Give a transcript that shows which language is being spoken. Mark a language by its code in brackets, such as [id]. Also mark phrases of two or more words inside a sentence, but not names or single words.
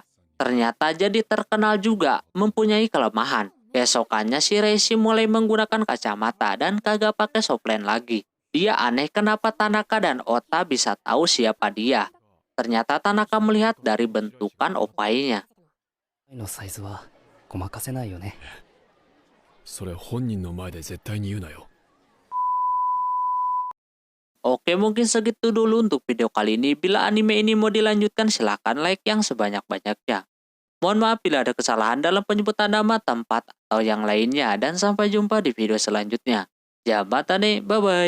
[id] Ternyata jadi terkenal juga mempunyai kelemahan. Keesokannya si Reishi mulai menggunakan kacamata dan kagak pakai softland lagi. Dia aneh kenapa Tanaka dan Ota bisa tahu siapa dia. Ternyata Tanaka melihat dari bentukan opainya. [ja] のサイズはごまかせないよね。それ本人の前で絶対に言うなよ。 [id] Oke, mungkin segitu dulu untuk video kali ini. Bila anime ini mau dilanjutkan, silahkan like yang sebanyak-banyaknya. Mohon maaf bila ada kesalahan dalam penyebutan nama, tempat, atau yang lainnya. Dan sampai jumpa di video selanjutnya.